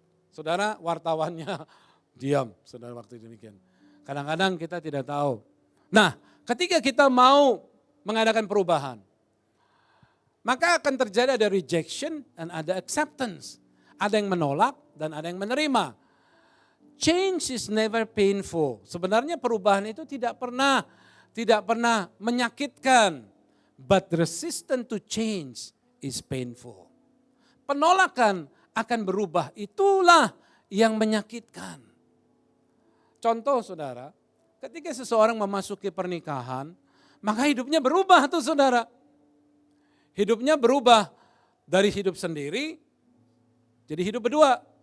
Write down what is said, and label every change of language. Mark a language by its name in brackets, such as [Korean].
[Indonesian] Saudara wartawannya diam, saudara waktu demikian. Kadang-kadang kita tidak tahu. Nah ketika kita mau mengadakan perubahan, maka akan terjadi ada rejection dan ada acceptance. Ada yang menolak dan ada yang menerima. [English] Change is never painful. [Indonesian] Sebenarnya perubahan itu tidak pernah menyakitkan. [English] But resistance to change is painful. [Indonesian] Penolakan akan berubah, itulah yang menyakitkan. Contoh saudara, ketika seseorang memasuki pernikahan, maka hidupnya berubah tuh saudara. Hidupnya berubah dari hidup sendiri, jadi hidup berdua.